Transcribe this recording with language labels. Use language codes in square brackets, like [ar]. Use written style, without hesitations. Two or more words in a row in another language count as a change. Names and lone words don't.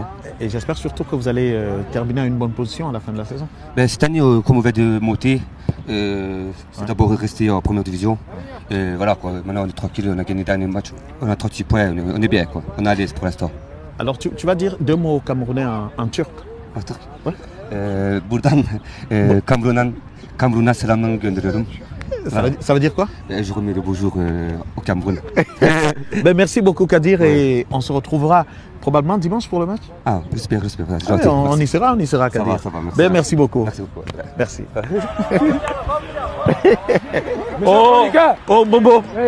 [fr] Et j'espère surtout que vous allez terminer à une bonne position à la fin de la saison. Cette année, comme on vient de monter, c'est d'abord rester en première division. Et voilà, quoi. Maintenant on est tranquille, on a gagné le dernier match. On a 36 points, on est bien. Quoi. On est à l'aise pour l'instant. Alors tu vas dire 2 mots camerounais en turc? En turc? Ouais. [tr] Buradan, Cameroun'a selamlarını gönderiyorum. [fr] Ça veut dire quoi? Je remets le bonjour au Cameroun. Merci beaucoup, Kadir, et on se retrouvera probablement dimanche pour le match. Ah, j'espère. On y sera, Kadir. Ça va, merci beaucoup. Merci beaucoup. Merci. Bombo.